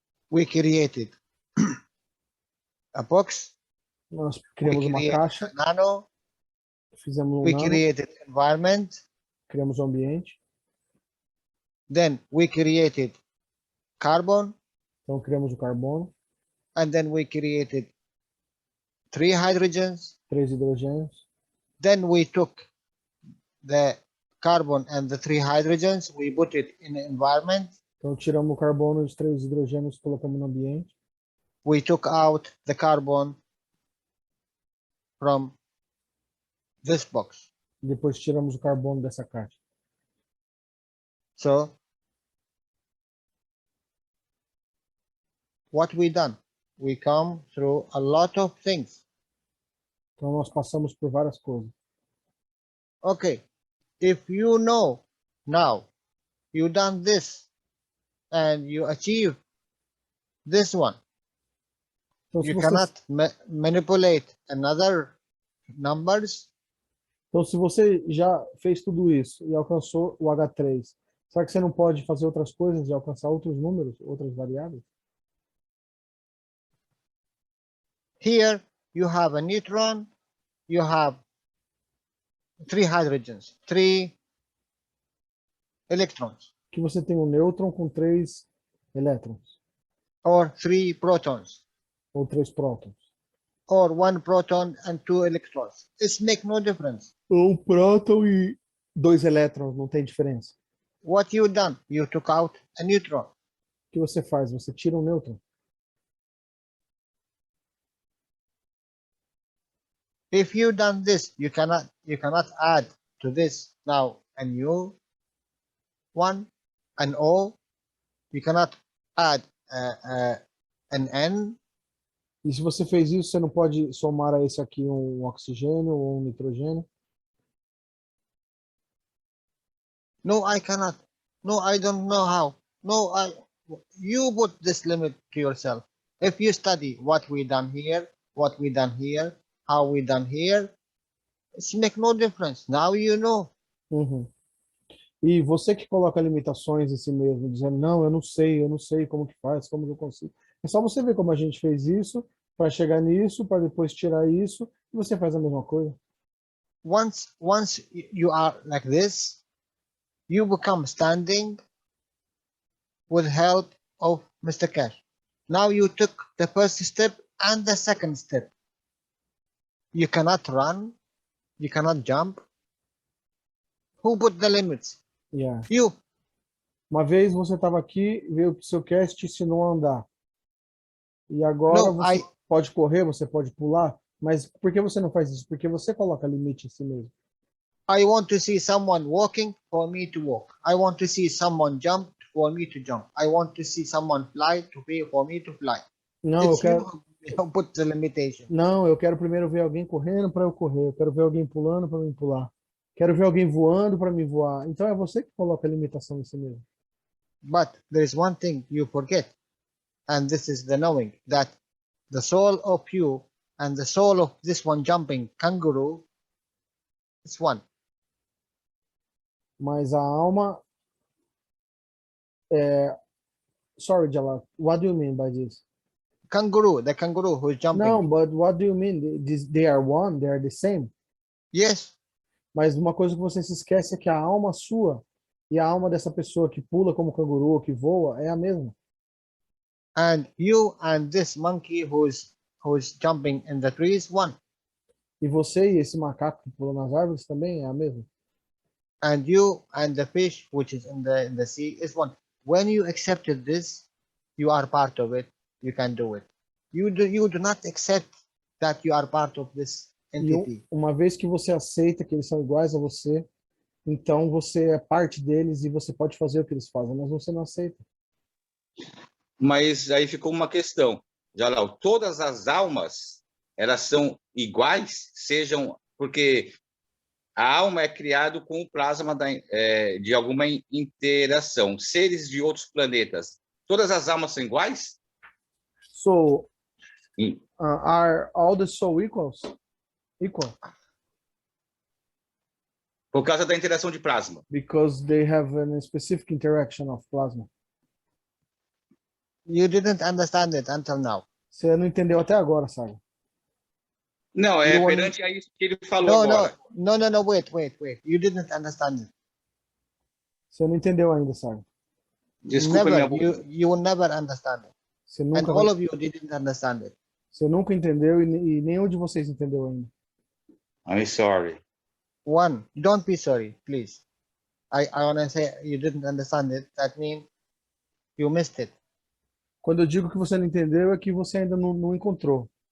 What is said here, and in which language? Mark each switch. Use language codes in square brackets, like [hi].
[en] We created a box. [pt] Nós criamos uma caixa. [en] Nano. [pt] Fizemos [en] we nano. Created environment. [pt] Criamos o ambiente. [en] Then we created carbon. [pt] Então criamos o carbono. [en] And then we created 3 hydrogens. [pt] 3 hidrogênios. [en] Then we took the carbon and the 3 hydrogens, we put it in the environment. [pt] Então tiramos o carbono e os 3 hidrogênios, colocamos no ambiente. [en] We took out the carbon from this box. [pt] Depois tiramos o carbono dessa caixa. [en] So what we done? We come through a lot of things. [pt] Então nós passamos por várias coisas. [en] Okay, if you know now, you done this and you achieve this one. [pt] Então, se [en] You [pt] você, [en] cannot manipulate another numbers. [pt] então, se você já fez tudo isso e alcançou o H3, será que você não pode fazer outras coisas e alcançar outros números, outras variáveis? [en] Here you have a neutron, you have 3 hydrogens, 3 electrons, [pt] Que você tem um nêutron com 3 elétrons, [en] or 3 protons, [pt] ou 3 prótons. [en] or 1 proton and 2 electrons. It makes no difference. [pt] Um próton e 2 elétrons, não tem diferença. [en] What you done? You took out a neutron. [pt] O que você faz? Você tira um nêutron. [en] If you done this, you cannot add to this now a new one, an O. You cannot add an N. [pt] E se você fez isso, você não pode somar a esse aqui um oxigênio ou um nitrogênio? [en] No, I cannot. No, I don't know how. No, you put this limit to yourself. If you study what we done here, what we done here, how we done here, it's make no difference. Now you know. Uhum. [pt] E você que coloca limitações em si mesmo, dizendo, não, eu não sei como que faz, como que eu consigo. É só você ver como a gente fez isso, para chegar nisso, para depois tirar isso, e você faz a mesma coisa. [en] Once you are like this, you become standing with help of Mr. Cash. Now you took the first step and the second step. You cannot run, you cannot jump. Who put the limits? Yeah. You. [pt] Uma vez você estava aqui, veio o seu cast te ensinou a andar. E agora [en] No, [pt] você pode correr, você pode pular, mas por que você não faz isso? Porque você coloca limite em si mesmo. [en] I want to see someone walking for me to walk. I want to see someone jump for me to jump. I want to see someone fly for me to fly. [pt] Não, [en] It's you who put the limitation. [pt] Não, eu quero primeiro ver alguém correndo para eu correr. Eu quero ver alguém pulando para mim pular. Quero ver alguém voando para mim voar. Então é você que coloca a limitação em si mesmo. [en] But there is one thing you forget, and this is the knowing that the soul of you and the soul of this one jumping kangaroo is one. [pt] Mas a alma é... [en] Sorry, [pt] Jalal. [en] What do you mean by this? The kangaroo who is jumping. No, but what do you mean? They are one, they are the same. Yes. [pt] Mas uma coisa que você se esquece é que a alma sua e a alma dessa pessoa que pula como canguru ou que voa é a mesma. [en] And you and this monkey who's jumping in the trees, one. [pt] E você e esse macaco que pula nas árvores também é a mesma. [en] And you and the fish which is in the sea is one. When you accepted this, you are part of it. You can do it. You do not accept that you are part of this entity. [pt] E uma vez que você aceita que eles são iguais a você, então você é parte deles e você pode fazer o que eles fazem, mas você não aceita. Mas aí ficou uma questão, Jalal, todas as almas, elas são iguais, porque a alma é criada com o plasma de alguma interação. Seres de outros planetas, todas as almas são iguais? [en] So, are all the soul equal? [pt] Por causa da interação de plasma. [en] Because they have a specific interaction of plasma. You didn't understand it until now. [pt] Você não entendeu até agora, sabe? Não, perante a isso que ele falou agora. [en] No, wait. You didn't understand it. [pt] Você não entendeu ainda, sabe? Desculpa, [en] you will never understand it. And all of you didn't understand it. [pt] Você nunca entendeu e nenhum de vocês entendeu ainda. [en] I'm sorry. One, don't be sorry, please. I want to say you didn't understand it. That means you missed it. [pt] Quando eu digo que você não entendeu, é que você ainda não encontrou.